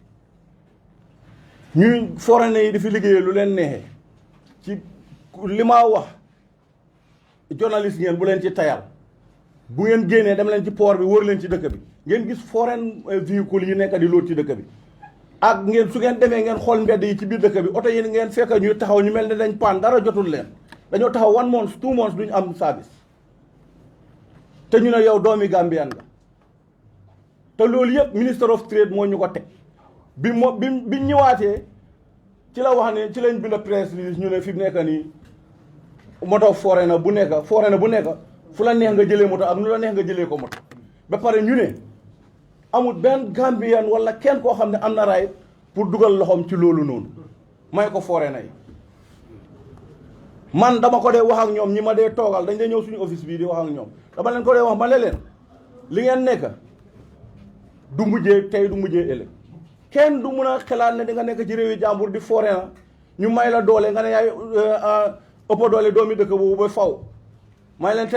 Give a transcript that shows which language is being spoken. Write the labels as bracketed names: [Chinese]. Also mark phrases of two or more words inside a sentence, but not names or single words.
[Wolof] bi ñuy Foreigner yi di fi liggéeyee lu leen neexee ci li ma wax journaliste ngeen bu leen ci tayal bu ngeen génnee dem leen ci port bi wër leen ci dëkk bi ngeen gis foreign véhicule yi nekk di loot ci dëkk bi ak ngeen su ngeen demee ngeen xool mbedd yi ci biir dëkk bi oto yi ngeen fekk ñuy taxaw ñu mel ne dañ paan dara jotul leen dañoo taxaw [English] 1 month 2 months [Wolof] duñu am service te ñu ne yow doomi Gambian nga te loolu yëpp [English] minister of trade [Wolof] moo ñu ko teg bi ñëwaatee ci la wax ne ci lañ bind [English] press release [Wolof] ñu ne fi mu nekk nii moto Foreigner bu nekk fu la neex nga jëlee moto ak nu la neex nga jëlee ko moto ba pare ñu ne amul benn Gambian wala kenn koo xam ne am na raay pour dugal loxoom ci loolu noonu may ko Foreigner yi man dama ko dee wax ak ñoom ñi ma dee toogal dañ dee ñëw suñu office bii di wax ak ñoom dama leen ko dee wax ma ne leen li ngeen nekk du mujjee tey du mujjee ëllëg kenn du mun a xalaat ne di nga nekk ci réewi jàmbur di Foreigner ñu may la doole nga ne yaay ëpp doole doomi dëkk boobu ba faw may leen te